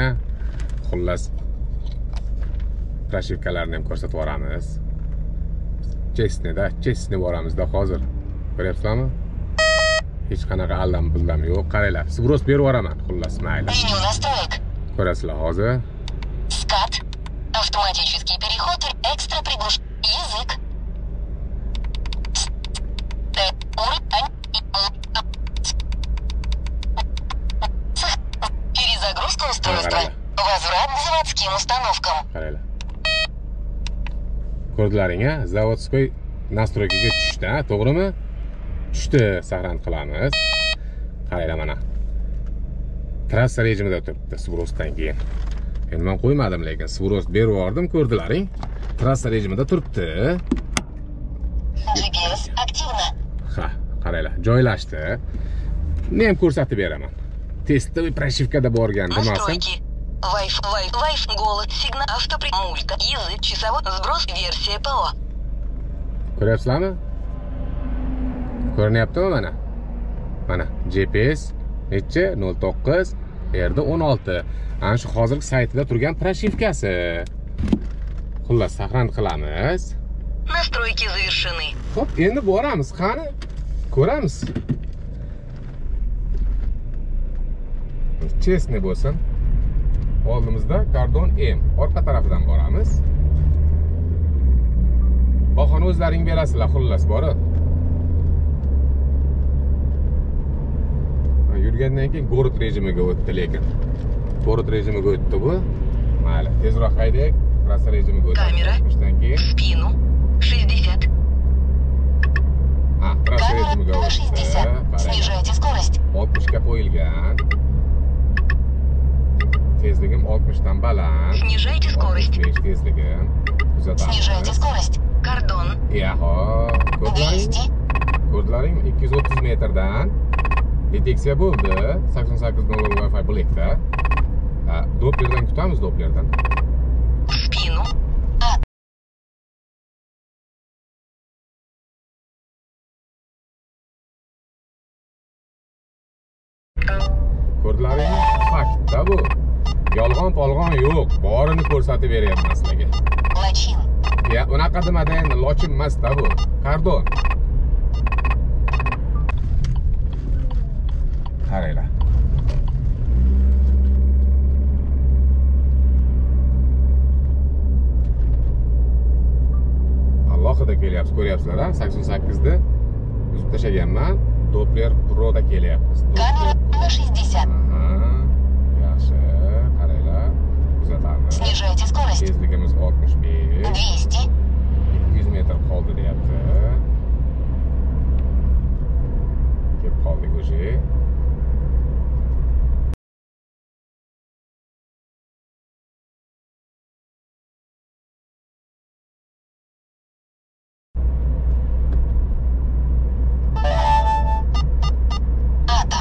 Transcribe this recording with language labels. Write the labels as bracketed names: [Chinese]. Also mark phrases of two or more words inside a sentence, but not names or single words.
[Uzbek] Xullas, proshivkalarni ham ko'rsatib yuboramiz. Chestni boramizda hozir. Ko'ryapsizlarmi? Hech qanaqa aldam-buldam yo'q. Qaranglar, sibros berib yuboraman. Xullas, mayli. Ko'rasizlar hozir. [Russian] Скат. Автоматический переход. Экстра приглушен. Язык. Перезагрузка устройства. Возврат к заводским установкам. [Uzbek] Qaranglar. Ko'rdilaringga, [Russian] заводской настройкага [Uzbek] tushdi, to'g'rimi? Tushdi, saqlanib qilamiz. Qaranglar mana. Trassa rejimida turibdi sibirosdan keyin. Endi men qo'ymadim, lekin sibiros berib yubordim, ko'rdilaring. Trassa rejimida turibdi. [Russian] GPS активно. [Uzbek] Ha, qaranglar, joylashdi. Buni ham ko'rsatib beraman. Testoviy proshivkada borgan demasin. [Russian] Настройки. Wi-Fi, голос, сигнал, автопримулька, язык, часовой, сброс, версия ПО. [Uzbek] Ko'ryapsizlarmi? Ko'rinyaptimi mana? Mana GPS necha? 09, yerda 16. Ana shu hozirgi saytida turgan proshivkasi. Xullas, saqlanib qilamiz. [Russian] Настройки завершены. [Uzbek] Xo'p, endi boramiz, qani? Ko'ramiz. Chestni bo'lsin. Oldimizda kordon M. Orqa tarafidan boramiz. Bahoni o'zlaring berasizlar, xullas borib. Yurgandan keyin город rejimiga o'tdi, lekin город rejimiga o'tdi bu. Mayli, tezroq haydaylik. Trassa rejimiga o'tdi. Kamera. Keyin [Russian] Спину. 60. [Uzbek] trassa rejimiga [Russian] На 60. Снижайте скорость. [Uzbek] 60 ga qo'yilgan. Tezligim 60 dan baland. [Russian] Снижайте скорость. [Uzbek] 65 tezligim. [Russian] Снижайте скорость. Кордон. [Uzbek] Yaho, 200. ko'rdilaringmi? 230 metrdan deteksiya bo'ldi. 88.0 Wi-Fi Black'da. Dopplerdan kutamiz, Dopplerdan. [Russian] В спину. [Uzbek] Ko'rdilaringmi? Faktda bu. Yolg'on-polg'on yo'q. Borini ko'rsatib beryapman sizlarga. [Russian] Лочин. [Uzbek] Ya, unaqa demada endi, lochin emas-da bu. Kordon. Qaranglar. Alohida kelyapsiz, ko'ryapsizlar-a? 88 da uzib tashlaganman. Doppler Pro da kelyapmiz. [Russian] Камера на 60. [Uzbek] Yaxshi, qaranglar. Kuzatamiz. [Russian] Снижайте скорость. [Uzbek] Tezligimiz 65. 200. 200 metr qoldi deyapti. Kelib qoldik o'sha. [Russian] Атом.